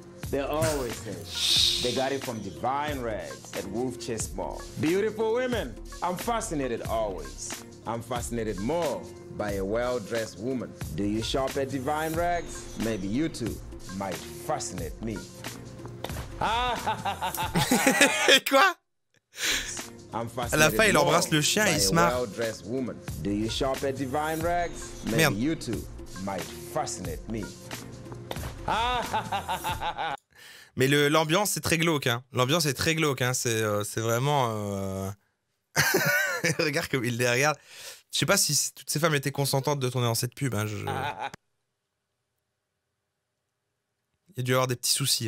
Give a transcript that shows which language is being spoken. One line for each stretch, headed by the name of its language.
English: They always say they got it from Divine Rags at Wolf Chase Mall. Beautiful women, I'm fascinated always. I'm fascinated more by a well-dressed woman. Do you shop at Divine Rags? Maybe you too might fascinate me.
French: Quoi? À la fin, il embrasse le chien et il se marre.
English: Do you shop at Divine Rags?
French: Merde.
English: Maybe you too might fascinate me.
French: Mais l'ambiance, c'est très glauque. Hein. L'ambiance est très glauque. Hein. C'est vraiment... Regarde comme il les regarde. Je sais pas si toutes ces femmes étaient consentantes de tourner dans cette pub. Hein. Il y a dû y avoir des petits soucis.